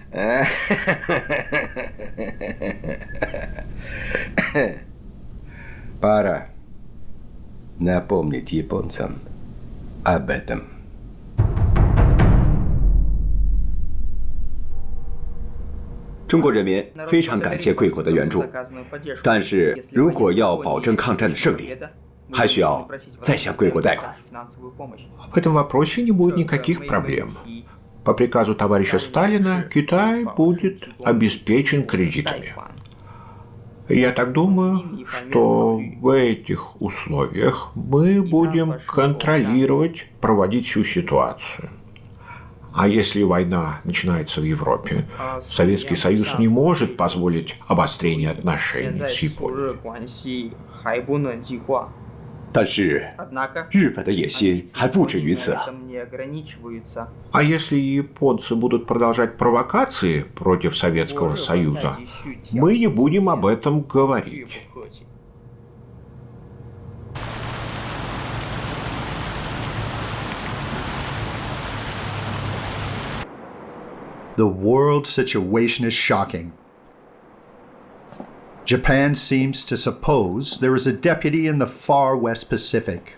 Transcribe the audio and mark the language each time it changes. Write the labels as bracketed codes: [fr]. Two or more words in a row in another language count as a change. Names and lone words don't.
[ru] Пора напомнить японцам об этом. [zh] " 中国人民非常感谢贵国的援助，但是如果要保证抗战的胜利，还需要再向贵国贷款。" [ru] В этом вопросе не будет никаких проблем. По приказу товарища Сталина Китай будет обеспечен кредитами. Я так думаю, что в этих условиях мы будем контролировать, проводить всю ситуацию. А если война начинается в Европе, Советский Союз не может позволить обострение отношений с Японией. [zh] 但是日本的野心还不止于此啊！ [ru] А если японцы будут продолжать провокации против Советского Союза, мы не будем об этом говорить. [en] The world situation is shocking. Japan seems to suppose there is a deputy in the far West Pacific.